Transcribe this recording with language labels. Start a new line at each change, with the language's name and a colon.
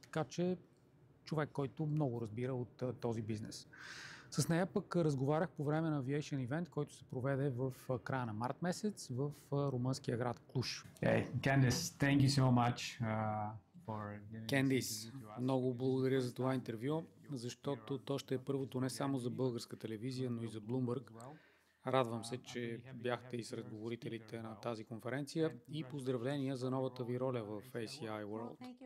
Bulgarian: Така че човек, който много разбира от този бизнес. С нея пък разговарях по време на Aviation Event, който се проведе в края на март месец в румънския град Клуж.
English: Candice, thank you so much.
Bulgarian: Кендис, много благодаря за това интервю, защото то ще е първото не само за българска телевизия, но и за Bloomberg. Радвам се, че бяхте и сред говорителите на тази конференция и поздравления за новата ви роля в ACI World.